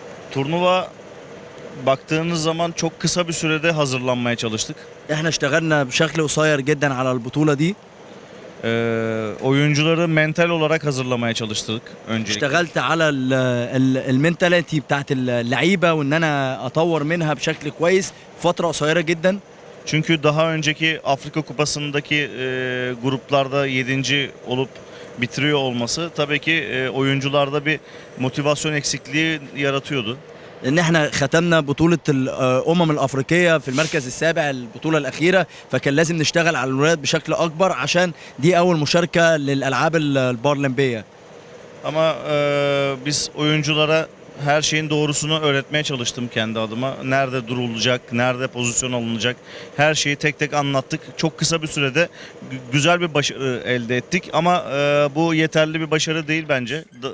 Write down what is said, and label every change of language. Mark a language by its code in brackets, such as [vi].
[tr] Turnuva baktığınız zaman çok kısa bir sürede hazırlanmaya çalıştık. [ar] احنا اشتغلنا بشكل قصير جدا على البطولة دي. [tr] Oyuncuları mental olarak hazırlamaya çalıştık öncelikle. [ar] اشتغلت على المنتاليتي بتاعت اللعيبة وان انا اطور منها بشكل كويس في فترة قصيرة جدا. [tr] Çünkü daha önceki Afrika Kupası'ndaki gruplarda 7. olup bitiriyor olması tabii ki oyuncularda bir motivasyon eksikliği yaratıyordu. [ar] ان احنا ختمنا بطولة الامم الافريقية في المركز السابع البطولة الاخيرة، فكان لازم نشتغل على الولاد بشكل اكبر عشان دي اول مشاركة للالعاب البارالمبية. [tr] Ama biz oyunculara her şeyin doğrusunu öğretmeye çalıştım kendi adıma. Nerede durulacak, nerede pozisyon alınacak, her şeyi tek tek anlattık. Çok kısa bir sürede güzel bir başarı elde ettik ama bu yeterli bir başarı değil bence.